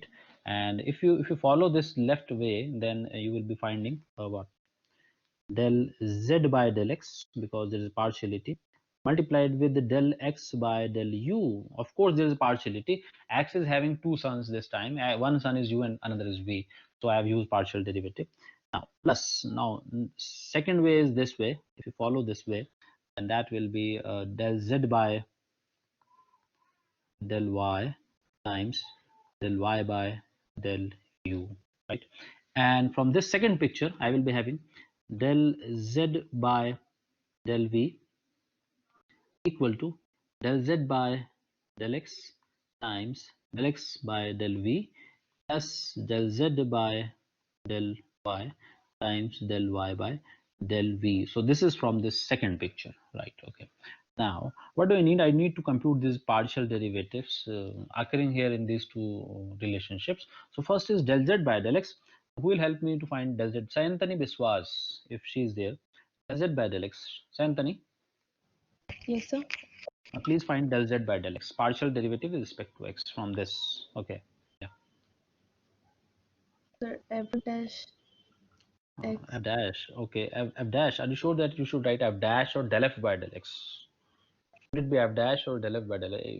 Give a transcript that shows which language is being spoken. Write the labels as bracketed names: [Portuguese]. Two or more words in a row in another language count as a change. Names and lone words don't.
[English] And if you follow this left way, then you will be finding what, del z by del x, because there is partiality, multiplied with the del x by del u. Of course there is partiality. X is having two sons this time. One son is u and another is v, so I have used partial derivative. Now plus, now second way is this way. If you follow this way, then that will be del z by del y times del y by del u, right? And from this second picture I will be having del z by del v equal to del z by del x times del x by del v plus del z by del y times del y by del v. So this is from this second picture, right? Okay, now what do I need? I need to compute these partial derivatives occurring here in these two relationships. So first is del z by del x. Who will help me to find del z? Sayantani Biswas, if she is there. Del z by del x. Sayantani, Yes, sir. please find del z by del x, partial derivative with respect to x from this. Okay, yeah. Sir, f dash x. F dash. Okay, F dash. Are you sure that you should write F dash or del f by del x? Should it be F dash or del f by del a?